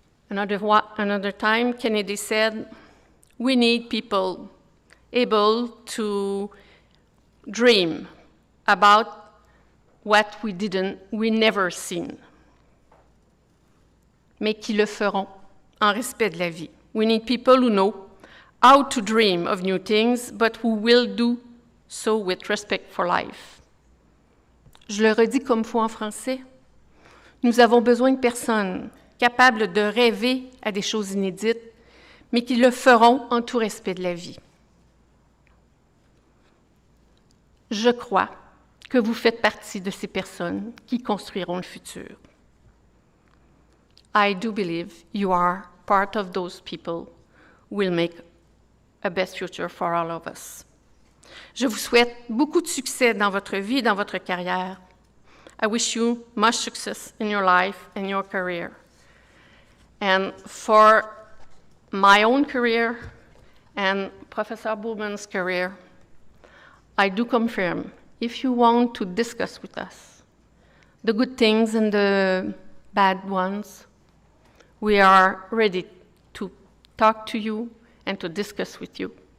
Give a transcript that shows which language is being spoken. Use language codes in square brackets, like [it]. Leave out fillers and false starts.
[en] Another time, Kennedy said, we need people able to dream about what we never seen, [fr] mais qui le feront en respect de la vie. [en] We need people who know how to dream of new things, but who will do so with respect for life. [fr] Je le redis comme faut en français. Nous avons besoin de personnes capables de rêver à des choses inédites, mais qui le feront en tout respect de la vie. Je crois que vous faites partie de ces personnes qui construiront le futur. [en] I do believe you are part of those people who will make a best future for all of us. [fr] Je vous souhaite beaucoup de succès dans votre vie et dans votre carrière. [en] I wish you much success in your life and your career. And for my own career and Professor Bowman's career, I do confirm, if you want to discuss with us the good things and the bad ones, we are ready to talk to you and to discuss with you.